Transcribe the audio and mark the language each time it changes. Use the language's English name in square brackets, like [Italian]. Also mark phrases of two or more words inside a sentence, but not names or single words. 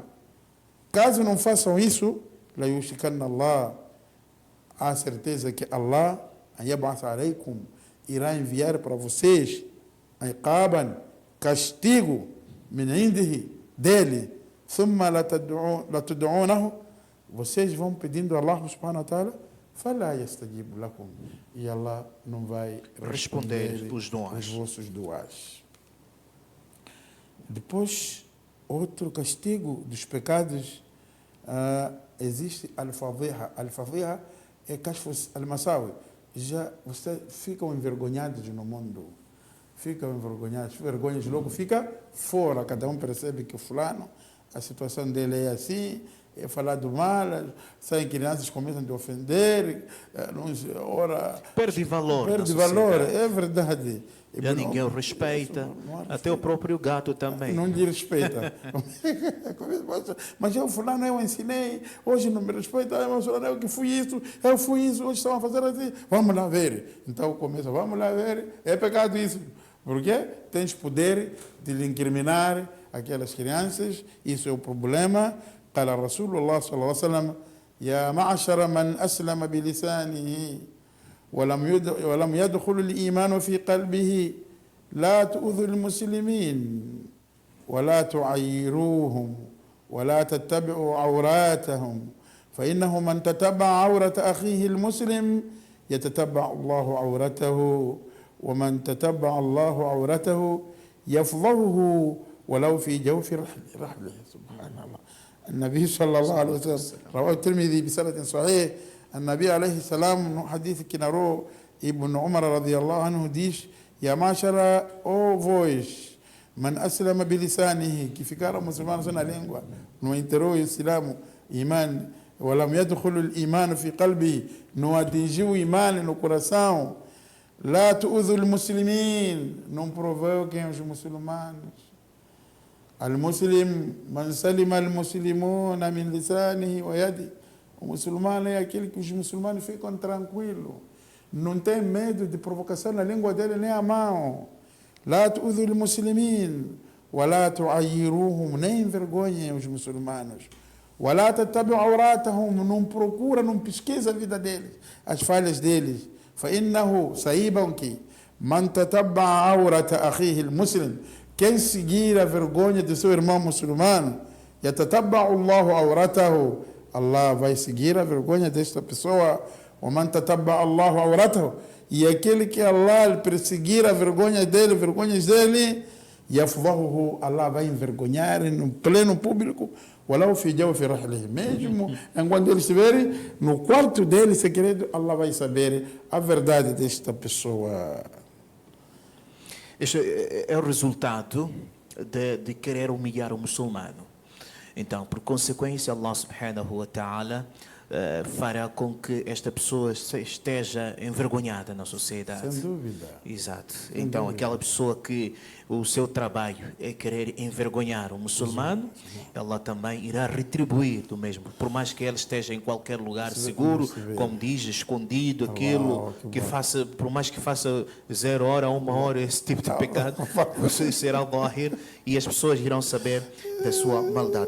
[Portuguese] Caso não façam isso, Allah, há certeza que Allah irá enviar para vocês castigo dele. Vocês vão pedindo a Allah [Arabic] سبحانه وتعالى, فَلَا يَسْتَجِيبُ لَكُمْ, [Portuguese] e Allah não vai responder os vossos duas. Depois, outro castigo dos pecados, existe al-fadhiha. [Arabic] Al-fadhiha é كشف المساوئ. [Portuguese] Já vocês ficam envergonhados no mundo. Ficam envergonhados. Vergonhas logo fica fora. Cada um percebe que o fulano, a situação dele é assim, é falar do mal, saem crianças começam a te ofender, perde valor, é verdade. Já ninguém o respeita, até o próprio gato também. Não lhe respeita. Mas eu fulano, eu ensinei, hoje não me respeita, eu que fui isso, hoje estão a fazer assim, vamos lá ver. Então começa, vamos lá ver, é pecado isso. Porque tens poder de lhe incriminar aquelas crianças, isso é o problema. [Arabic] قال رسول الله صلى الله عليه وسلم يا معشر من أسلم بلسانه ولم يدخل الإيمان في قلبه لا تؤذوا المسلمين ولا تعيروهم ولا تتبعوا عوراتهم فإنه من تتبع عورة أخيه المسلم يتتبع الله عورته ومن تتبع الله عورته يفضحه ولو في جوف رحله. سبحان الله. النبي صلى الله عليه وسلم رواه الترمذي بسند صحيح. النبي عليه السلام حديث [Portuguese] que narrou [Arabic] Ibn Umar رضي الله عنه diz: يا معشر, vós, من أسلم بلسانه, [Portuguese] que ficaram muçulmanos na língua, não enterou o Islamo, iman, [Arabic] ولم يدخل الإيمان في قلبي, [Portuguese] não atingiu o iman no coração, [Arabic] لا تؤذوا المسلمين, [Portuguese] não provoquem os muçulmanos. [Arabic] المسلم من سلم المسلمون من لسانه ويدي. [Portuguese] O muçulmano é aquele que os muçulmanos ficam tranquilos, não tem medo de provocação na língua dele nem a mão. [Arabic] لا تؤذوا المسلمين ولا تعيروهم, [Portuguese] nem envergonhem os muçulmanos. [Arabic] ولا تتبعوا عوراتهم, [Portuguese] não procura, não pesquisa a vida deles, as falhas deles. [Arabic] فإنه, [Portuguese] saibam que [Arabic] من تتبع عورة أخيه المسلم, [Portuguese] quem seguir a vergonha de seu irmão muçulmano, [Arabic] يتتبع الله عورته, [Portuguese] Allah vai seguir a vergonha desta pessoa. [Arabic] وَمَنْ تَتَبَّعَ اللَّهُ عَوْرَتَهُ, [Portuguese] e aquele que Allah perseguir a vergonha dele, vergonhas dele, يَفْضَحُهُ, Allah vai envergonhar no pleno público, [Arabic] وَلَوْ فِي جَوْفِ رَحْلِهِ, [Portuguese] mesmo enquanto ele estiver no quarto dele segredo, Allah vai saber a verdade desta pessoa. Este é o resultado de querer humilhar o muçulmano. Então, por consequência, Allah [Arabic] سبحانه وتعالى [Portuguese] fará com que esta pessoa esteja envergonhada na sociedade. Sem dúvida. Exato. Sem Então, dúvida. aquela pessoa que o seu trabalho é querer envergonhar o muçulmano, ela também irá retribuir do mesmo. Por mais que ela esteja em qualquer lugar seguro, como diz, escondido, aquilo que faça, por mais que faça 0 hora, 1 hora, esse tipo de pecado, você será zahir e as pessoas irão saber da sua maldade.